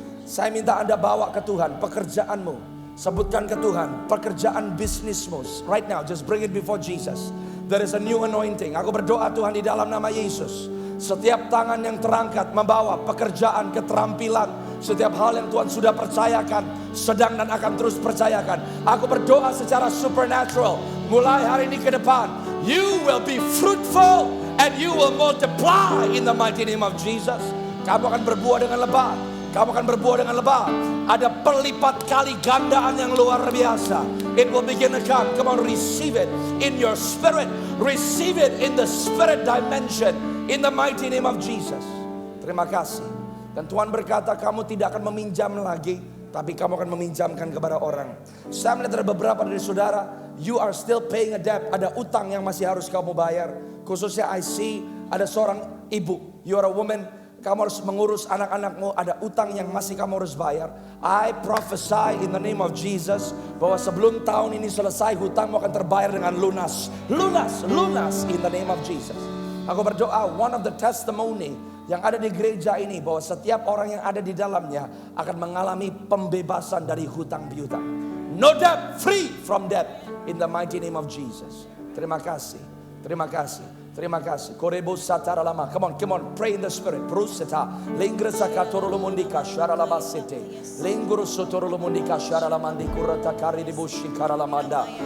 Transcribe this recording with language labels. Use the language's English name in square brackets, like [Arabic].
[Indonesian] Saya minta Anda bawa ke Tuhan pekerjaanmu. Sebutkan ke Tuhan pekerjaan bisnismu. [English] Right now, just bring it before Jesus. There is a new anointing. [Indonesian] Aku berdoa Tuhan di dalam nama Yesus. Setiap tangan yang terangkat membawa pekerjaan, keterampilan, setiap hal yang Tuhan sudah percayakan, sedang dan akan terus percayakan. Aku berdoa secara supernatural, mulai hari ini ke depan, [English] you will be fruitful and you will multiply in the mighty name of Jesus. [Indonesian] Kamu akan berbuah dengan lebat. Kamu akan berbuah dengan lebat. Ada perlipat kali gandaan yang luar biasa. [English] It will begin to come. Come on, receive it in your spirit. Receive it in the spirit dimension. In the mighty name of Jesus. [Indonesian] Terima kasih. Dan Tuhan berkata, kamu tidak akan meminjam lagi, tapi kamu akan meminjamkan kepada orang. Saya melihat ada beberapa dari saudara, [English] you are still paying a debt. [Indonesian] Ada utang yang masih harus kamu bayar. Khususnya [English] I see [Indonesian] ada seorang ibu, [English] you are a woman, [Indonesian] kamu harus mengurus anak-anakmu, ada utang yang masih kamu harus bayar. [English] I prophesy in the name of Jesus [Indonesian] bahwa sebelum tahun ini selesai, hutangmu akan terbayar dengan lunas. Lunas, lunas [English] in the name of Jesus. [Indonesian] Aku berdoa, [English] one of the testimony [Indonesian] yang ada di gereja ini, bahwa setiap orang yang ada di dalamnya akan mengalami pembebasan dari hutang piutang. [English] No debt, free from debt in the mighty name of Jesus. [Indonesian] Terima kasih, terima kasih, terima kasih. Korebo satara lama. [English] Come on, pray in the spirit. Pruseta, lengresa katorolomondika sharalabasete, lenguru sotorolomondika sharalamandi kurata kari dibushi karalamanda.